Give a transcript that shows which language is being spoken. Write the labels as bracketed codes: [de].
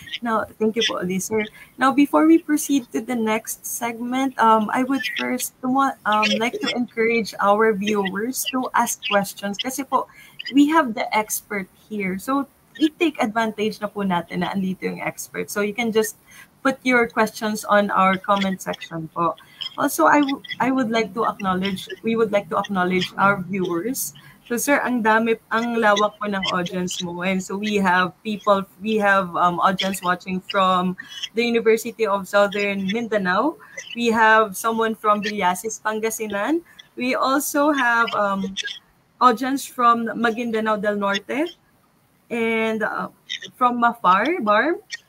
[en] Now, thank you po, sir. Now, before we proceed to the next segment, I would first like to encourage our viewers to ask questions [tl] kasi po, [en] we have the expert here. So, [tl] i-take advantage na po natin na andito yung expert. [en] So you can just put your questions on our comment section po. Also, I would like to acknowledge, we would like to acknowledge our viewers. [tl] So sir, ang lawak po ng audience mo. [en] And so we have audience watching from the University of Southern Mindanao. We have someone from Villasis, Pangasinan. We also have audience from Maguindanao del Norte and from Mafar, Barm.